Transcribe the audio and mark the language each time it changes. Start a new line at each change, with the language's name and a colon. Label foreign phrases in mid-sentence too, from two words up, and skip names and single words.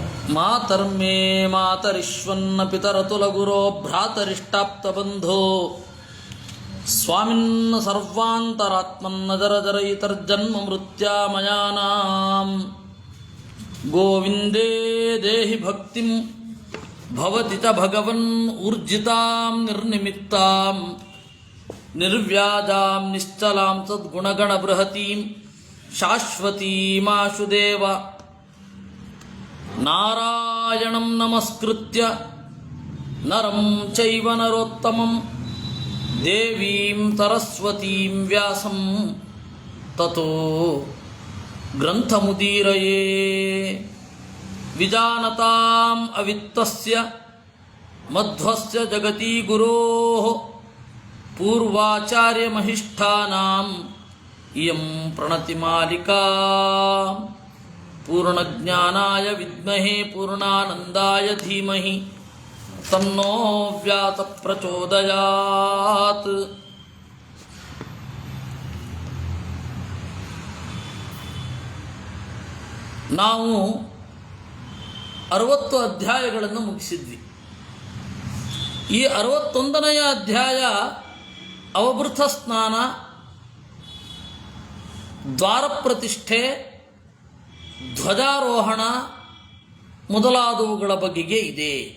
Sanskrit: मातर्मे मातरिश्वन्न पितरतुलगुरो भ्रातरिष्टाप्तबन्धो स्वामिन्न सर्वान्तरात्मन्न जरजरयितर्जन्म मृत्यामयानां गोविन्दे देहि भक्तिं भवति च भगवन् ऊर्जितां निर्निमित्तां निर्व्याजां निश्चलां सद्गुणगण बृहतीं शाश्वतीमाशुदेव नारायणं नमस्कृत्य नरं चैव नरोत्तमं देवीं सरस्वतीं व्यासं ततो ग्रन्थमुदीरये विजानतां अवित्तस्य मध्वस्य जगति गुरोः पूर्वाचार्यमहिष्ठानां इयं प्रणतिमालिका पूर्णज्ञानाय विद्महे पूर्णानन्दाय धीमहि तन्नो व्यास प्रचोदयात्.
Kannada: ನಾವು 60 ಅಧ್ಯಾಯಗಳನ್ನು ಮುಗಿಸಿದ್ವಿ. ಈ 61ನೆಯ ಅಧ್ಯಾಯ ಅವಭೃತ ಸ್ನಾನ, ದ್ವಾರ ಪ್ರತಿಷ್ಠೆ, ಧ್ವಜಾರೋಹಣ ಮೊದಲಾದವುಗಳ ಬಗೆಗೆ ಇದೆ.